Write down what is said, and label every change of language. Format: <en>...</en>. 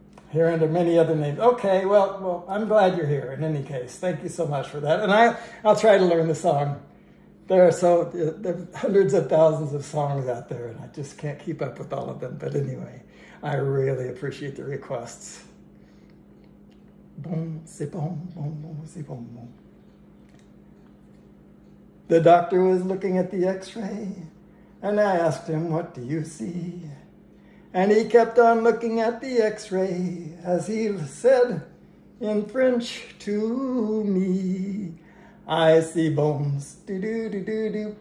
<en>Here under many other names. Okay, well, I'm glad you're here in any case. Thank you so much for that. And I'll try to learn the song. There are hundreds of thousands of songs out there, and I just can't keep up with all of them. But anyway, I really appreciate the requests.</en> <fr>Bon, c'est bon, bon, bon, c'est bon, bon.</fr> <en>The doctor was looking at the x-ray, and I asked him, what do you see? And he kept on looking at the x-ray as he said in French to me, I see bones, do-do-do-do-do.</en>